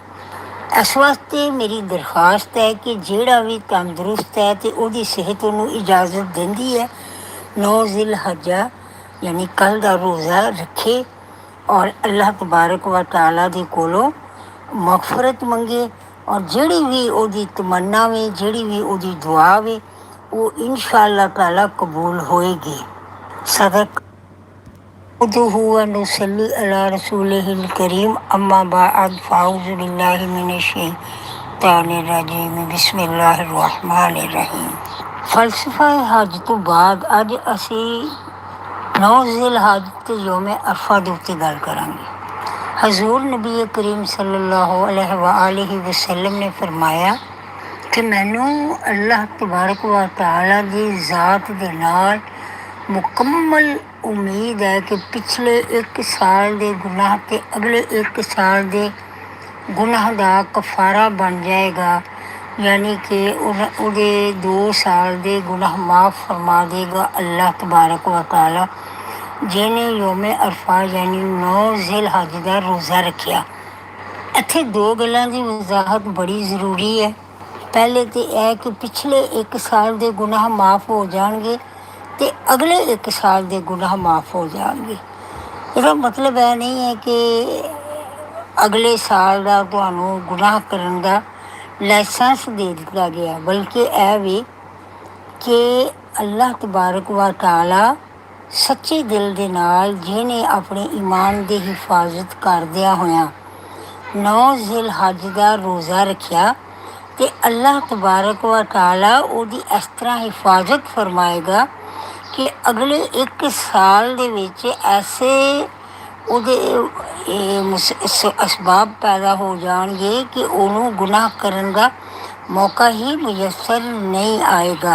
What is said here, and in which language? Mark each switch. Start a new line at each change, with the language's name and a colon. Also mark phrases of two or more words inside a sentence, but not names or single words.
Punjabi: ਇਸ ਵਾਸਤੇ ਮੇਰੀ ਦਰਖਾਸਤ ਹੈ ਕਿ ਜਿਹੜਾ ਵੀ ਤੰਦਰੁਸਤ ਹੈ ਅਤੇ ਉਹਦੀ ਸਿਹਤ ਉਹਨੂੰ ਇਜਾਜ਼ਤ ਦਿੰਦੀ ਹੈ 9 ਜ਼ਿਲਹੱਜਾ ਯਾਨੀ ਕੱਲ੍ਹ ਦਾ ਰੋਜ਼ਾ ਰੱਖੇ ਔਰ
Arabic: الله تبارك وتعالى
Punjabi: ਦੇ ਕੋਲੋਂ ਮਗਫਰਤ ਮੰਗੇ ਔਰ ਜਿਹੜੀ ਵੀ ਉਹਦੀ ਤਮੰਨਾ ਵੇ ਜਿਹੜੀ ਵੀ ਉਹਦੀ ਦੁਆ ਵੇ ਉਹ
Arabic: إن شاء الله تعالى
Punjabi: ਕਬੂਲ ਹੋਏਗੀ।
Arabic: صدق نصلي على رسوله الكريم أما بعد فأعوذ بالله من الشيطان الرجيم بسم الله الرحمن الرحيم.
Punjabi: ਫਲਸਫਾ ਹਜ ਤੋ ਬਾਦ ਅਜ ਅਸੀ 9 ਜ਼ਿਲਹੱਜ ਤੇ ਯੌਮ ਅਰਫਾ ਦੇ ਉੱਤੇ ਗੱਲ ਕਰਾਂਗੇ। ਹਜ਼ੂਰ ਨਬੀ ਕਰੀਮ
Arabic: صلى الله عليه وسلم
Punjabi: ਨੇ ਫਰਮਾਇਆ ਕਿ ਮੈਨੂੰ
Arabic: الله تبارك وتعالى
Punjabi: ਦੀ ਜ਼ਾਤ ਦੇ ਨਾਲ ਮੁਕੰਮਲ ਉਮੀਦ ਹੈ ਕਿ ਪਿਛਲੇ 1 ਸਾਲ ਦੇ ਗੁਨਾਹ ਅਤੇ ਅਗਲੇ 1 ਸਾਲ ਦੇ ਗੁਨਾਹ ਦਾ ਕਫਾਰਾ ਬਣ ਜਾਏਗਾ, ਯਾਨੀ ਕਿ ਉਹਦੇ 2 ਸਾਲ ਦੇ ਗੁਨਾਹ ਮਾਫ ਫਰਮਾ ਦੇਗਾ
Arabic: الله تبارك وتعالى
Punjabi: ਜਿਹਨੇ ਯੌਮ ਅਰਫਾ ਯਾਨੀ 9 ਜ਼ਿਲਹੱਜ ਦਾ ਰੋਜ਼ਾ ਰੱਖਿਆ। ਇੱਥੇ 2 ਗੱਲਾਂ ਦੀ ਵਜ਼ਾਹਤ ਬੜੀ ਜ਼ਰੂਰੀ ਹੈ। ਪਹਿਲੇ ਤਾਂ ਇਹ ਕਿ ਪਿਛਲੇ 1 ਸਾਲ ਦੇ ਗੁਨਾਹ ਮਾਫ ਹੋ ਜਾਣਗੇ ਅਤੇ ਅਗਲੇ 1 ਸਾਲ ਦੇ ਗੁਨਾਹ ਮਾਫ ਹੋ ਜਾਣਗੇ। ਇਹਦਾ ਮਤਲਬ ਇਹ ਨਹੀਂ ਹੈ ਕਿ ਅਗਲੇ ਸਾਲ ਦਾ ਤੁਹਾਨੂੰ ਗੁਨਾਹ ਕਰਨ ਦਾ ਲਾਇਸੈਂਸ ਦੇ ਦਿੱਤਾ ਗਿਆ, ਬਲਕਿ ਇਹ ਵੀ ਕਿ
Arabic: الله تبارك وتعالى
Punjabi: ਸੱਚੇ ਦਿਲ ਦੇ ਨਾਲ ਜਿਹਨੇ ਆਪਣੇ ਈਮਾਨ ਦੀ ਹਿਫਾਜ਼ਤ ਕਰਦਿਆਂ ਹੋਇਆਂ 9 ਜ਼ਿਲਹੱਜ ਦਾ ਰੋਜ਼ਾ ਰੱਖਿਆ ਅਤੇ
Arabic: الله تبارك وتعالى
Punjabi: ਉਹਦੀ ਇਸ ਤਰ੍ਹਾਂ ਹਿਫਾਜ਼ਤ ਫਰਮਾਏਗਾ ਕਿ ਅਗਲੇ 1 ਸਾਲ ਦੇ ਵਿੱਚ ਐਸੇ ਉਹਦੇ ਅਸਬਾਬ ਪੈਦਾ ਹੋ ਜਾਣਗੇ ਕਿ ਉਹਨੂੰ ਗੁਨਾਹ ਕਰਨ ਦਾ ਮੌਕਾ ਹੀ ਮੁਯੱਸਰ ਨਹੀਂ ਆਏਗਾ।